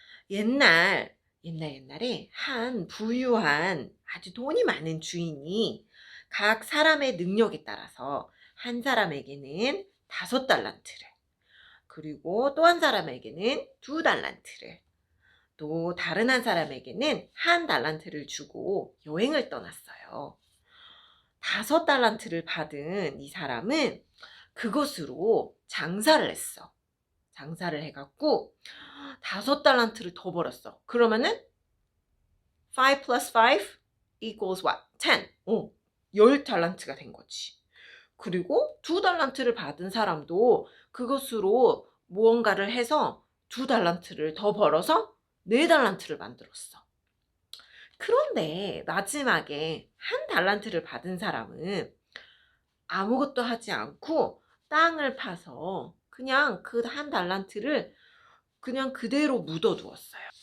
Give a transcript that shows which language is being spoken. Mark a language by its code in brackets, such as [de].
[ko] 옛날에 한 부유한 아주 돈이 많은 주인이 각 사람의 능력에 따라서 한 사람에게는 5달란트를, 그리고 또 한 사람에게는 2달란트를, 또 다른 한 사람에게는 1달란트를 주고 여행을 떠났어요. 5달란트를 받은 이 사람은 그것으로 장사를 했어. 장사를 해갖고 5달란트를 더 벌었어. 그러면은 [en] 5 plus 5 equals what? [ko] 10. 10달란트가 된 거지. 그리고 2달란트를 받은 사람도 그것으로 무언가를 해서 2달란트를 더 벌어서 4달란트를 만들었어. 그런데 마지막에 1달란트를 받은 사람은 아무것도 하지 않고 땅을 파서 그냥 그 1달란트를 그냥 그대로 묻어두었어요.